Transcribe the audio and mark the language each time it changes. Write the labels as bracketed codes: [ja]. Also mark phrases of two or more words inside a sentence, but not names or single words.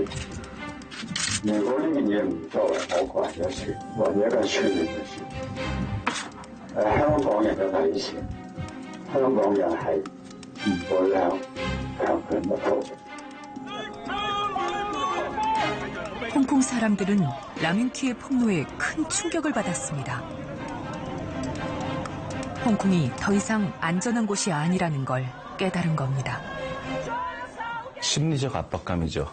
[yue] 如果呢件嘢唔作為我個人嘅事，或者一個傳媒嘅事。香港人嘅底線，香港人係唔會強權不屈。 [ko] 홍콩 사람들은 라민키의 폭로에 큰 충격을 받았습니다. 홍콩이 더 이상 안전한 곳이 아니라는 걸 깨달은 겁니다. 심리적 압박감이죠.